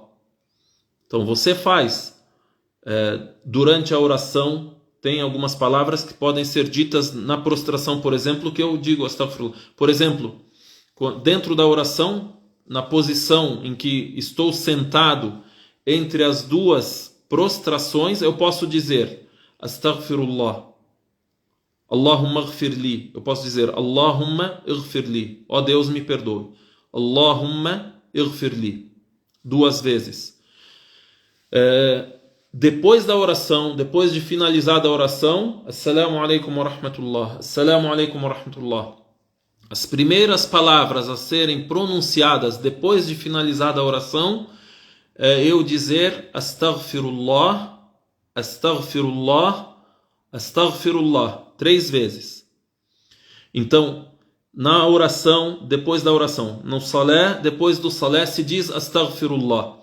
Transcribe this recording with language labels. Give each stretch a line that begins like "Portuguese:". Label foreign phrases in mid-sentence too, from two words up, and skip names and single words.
Portuguese: Então você faz durante a oração, tem algumas palavras que podem ser ditas na prostração, por exemplo, que eu digo astaghfirullah. Por exemplo, dentro da oração, na posição em que estou sentado entre as duas prostrações, eu posso dizer
Arabic: أستغفر الله، اللهم اغفر لي.
Portuguese: Eu posso dizer
Arabic: اللهم اغفر لي,
Portuguese: ó Deus me perdoe,
Arabic: اللهم اغفر لي, 2 vezes.
Portuguese: Depois da oração, depois de finalizada a oração,
Arabic: السلام عليكم ورحمة الله، السلام عليكم ورحمة الله.
Portuguese: As primeiras palavras a serem pronunciadas depois de finalizada a oração eu dizer
Arabic: أستغفر الله، أستغفر الله، أستغفر الله
Portuguese: 3 vezes. Então, na oração, depois da oração, no salé, depois do salé se diz astaghfirullah.